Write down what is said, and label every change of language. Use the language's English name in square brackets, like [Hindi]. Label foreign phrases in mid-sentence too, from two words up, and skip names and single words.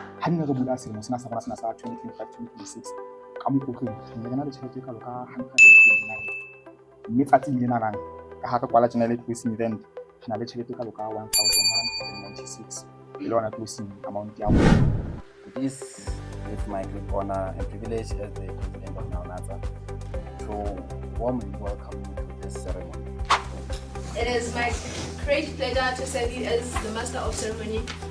[Southern Sotho] ha nne re bula selemo sena sa rona sena sa 2025-2026 ka Mokotleng re na le tjhelete e kalo ka 129 mme tsatsing lenanang ka ha re kwala tjena le [English] closing event [Southern Sotho] re na le tjhelete e kalo ka 1196 e le yona [English] closing amount [Southern Sotho] ya rona. [English] It is with my great honor and privilege as the president of Naunatsa to warmly welcome you to this ceremony. It is my great pleasure to serve you as the Master of Ceremony.